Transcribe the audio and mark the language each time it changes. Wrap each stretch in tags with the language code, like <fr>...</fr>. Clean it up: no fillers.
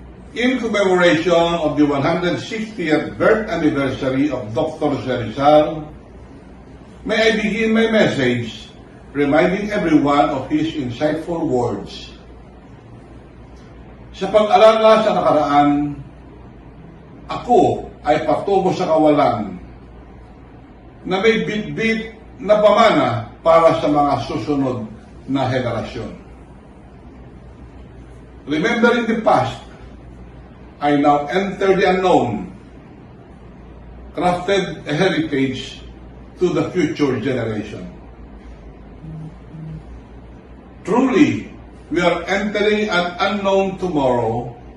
<en>In commemoration of the 160th birth anniversary of Dr. Rizal, may I begin my message reminding everyone of his insightful words.</en> <tl>Sa pag-alala sa nakaraan, ako ay patungo sa kawalan na may bit-bit na pamana para sa mga susunod na henerasyon.</tl> <en>Remembering the past, I now enter the unknown, crafted a heritage to the future generation. Truly, we are entering an unknown tomorrow.</en>